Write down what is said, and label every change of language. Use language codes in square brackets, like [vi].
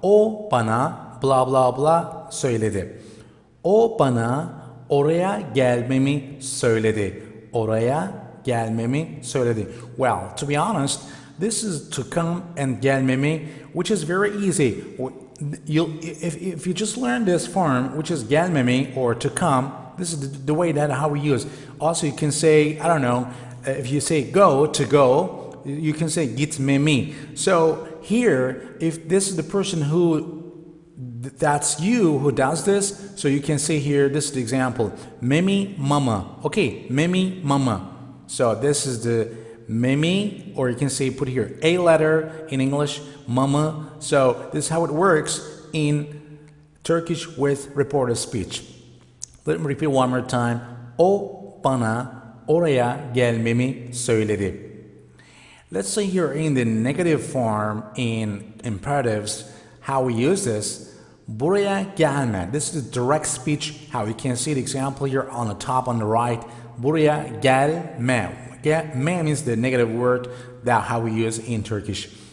[tr] O bana blah blah blah söyledi. O bana oraya gelmemi söyledi. Oraya gelmemi söyledi. [en] Well, to be honest, this is to come and gelmemi, which is very easy. If you just learn this form, which is gelmemi or to come, this is the way that how we use. Also, you can say, I don't know, if you say go, to go, you can say gitmemi. So here, if this is the person that's you who does this, so you can say here, this is the example, memi mama. Okay, memi mama. So this is the memi, or you can say put here a letter in English, mama. So this is how it works in Turkish with reported speech. Let me repeat one more time. [tr] O bana oraya gelmemi söyledi. [en] Let's say here in the negative form in imperatives, how we use this. [tr] Buraya gelme. [en] This is the direct speech, how you can see the example here on the top on the right. [tr] Buraya gelme. [en] Gelme means the negative word that how we use in Turkish.